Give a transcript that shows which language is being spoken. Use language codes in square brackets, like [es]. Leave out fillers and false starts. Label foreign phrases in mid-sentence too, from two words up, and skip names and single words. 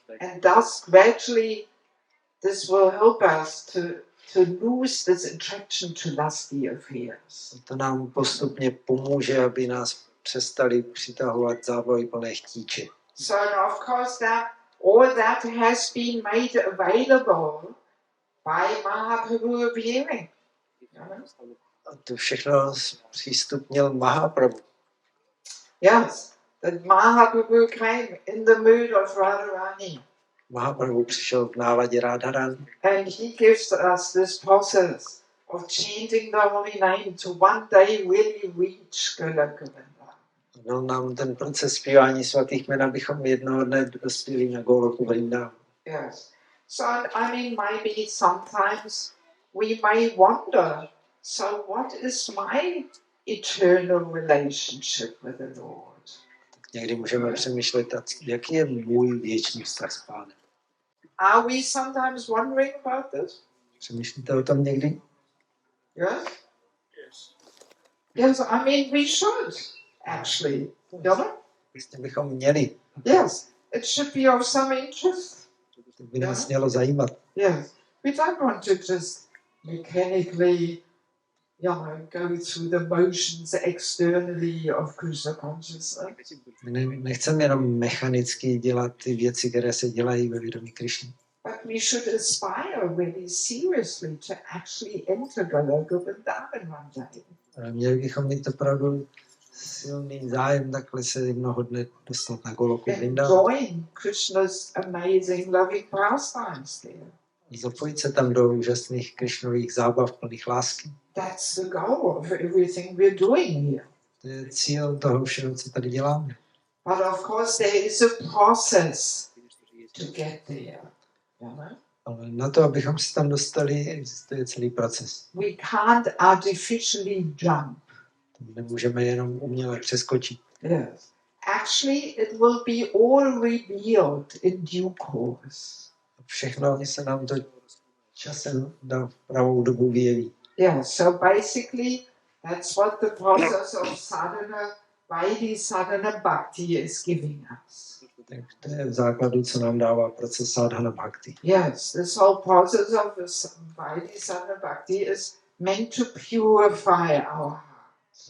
[en] And thus gradually this will help us to lose this attraction to lusty affairs. [cs] To nám postupně pomůže, aby nás přestali přitahovat zábavy plné chtíče. [en] So of course all that has been made available by Mahaprabhu appearing. [cs] A to všechno přístupnil Mahaprabhu. [en] Yes, that Mahaprabhu came in the mood of Radharani. [cs] Mahaprabhu přišel v náladě Radharani. [en] And he gives us this process of chanting the holy name to one day really reach Goloka. [cs] Dal nám ten proces zpívání svatých jmen, abychom jednoho dne dospěli na Goloku Vrindavan. [en] Yes. So, I mean, maybe sometimes we may wonder, so what is my eternal relationship with the Lord? [cs] Někdy můžeme přemýšlet, jaký je můj věčný vztah s Pánem. [en] Are we sometimes wondering about this? [cs] Přemýšlíte o tom někdy? [en] Yes? Yes, I mean, we should, actually. [cs] Vlastně bychom měli. [en] Yes, it should be of some interest. [cs] To by nás mělo zajímat. [en] Yes, we don't want to just mechanically, go through the motions externally of Krishna consciousness. [cs] My nechceme jenom mechanicky dělat ty věci, které se dělají ve vědomí Krišny. [en] But we should aspire really seriously to actually enter Goloka Vrindavan one day. [cs] Ale měli bychom mít opravdu silný zájem takhle se jednoho dne dostat na Goloku Vrindavan. [en] Enjoying Krishna's amazing loving pastimes there. [cs] Zapojit se tam do úžasných Krišnových zábav plných lásky. [en] That's the goal of everything we're doing here. [cs] To je cíl toho všeho, co tady děláme. [en] But of course there is a process to get there. [cs] Ale na to, abychom se tam dostali, existuje celý proces. [en] We can't artificially jump. [cs] Nemůžeme jenom uměle přeskočit. [en] Yes. Actually, it will be all revealed in due course. [cs] Všechno se nám to časem na pravou dobu vyjeví. [en] Yeah, so basically, that's what the process of sadhana, Vaidhi sadhana bhakti is giving us. [cs] Tak to je v základu, co nám dává proces sadhana bhakti. [en] Yes, this whole process of Vaidhi sadhana bhakti is meant to purify our hearts.